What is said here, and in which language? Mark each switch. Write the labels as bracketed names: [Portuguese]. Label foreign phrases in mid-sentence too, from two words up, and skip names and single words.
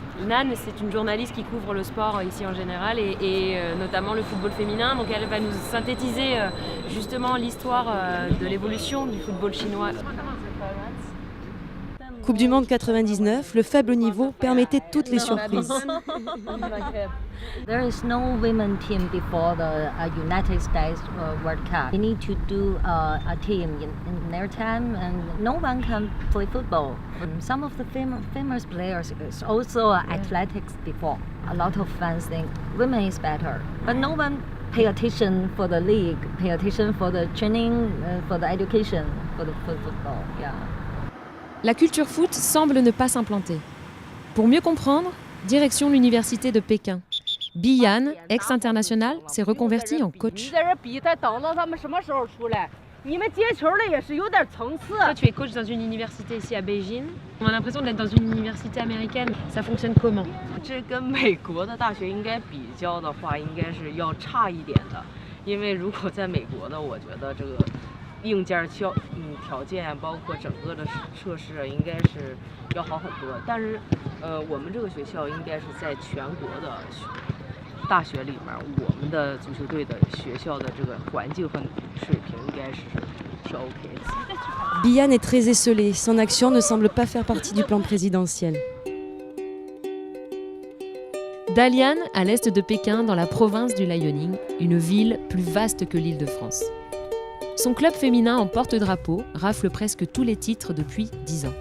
[French] Nan, c'est une journaliste qui couvre le sport ici en général et notamment le football féminin. Donc elle va nous synthétiser justement l'histoire de l'évolution du football chinois. Coupe du Monde 99, le faible niveau permettait toutes les surprises. [English] There is no women team before the United States World Cup. They need to do a team in their time, and no one can play football. Some of the famous players is also athletics before. A lot of fans think women is better, but no one pay attention for the league, pay attention for the training, for the education, for football. Yeah. [French] La culture foot semble ne pas s'implanter. Pour mieux comprendre, direction l'université de Pékin. Bi Yan, ex-international, s'est reconverti en coach. Toi, tu es coach dans une université ici à Beijing. On a l'impression d'être dans une université américaine. Ça fonctionne comment? [Chinese] 这跟美国的大学应该比较的话，应该是要差一点的，因为如果在美国呢，我觉得这个硬件条件包括整个的设施应该是要好很多。但是我们这个学校应该是在全国的大学里面，我们的足球队的学校的这个环境和水平应该是挺 OK 的。 [French] Bi Yan est très esseulé, son action ne semble pas faire partie du plan présidentiel. Dalian, à l'est de Pékin, dans la province du Liaoning, une ville plus vaste que l'Île-de-France. Son club féminin en porte-drapeau rafle presque tous les titres depuis 10 ans.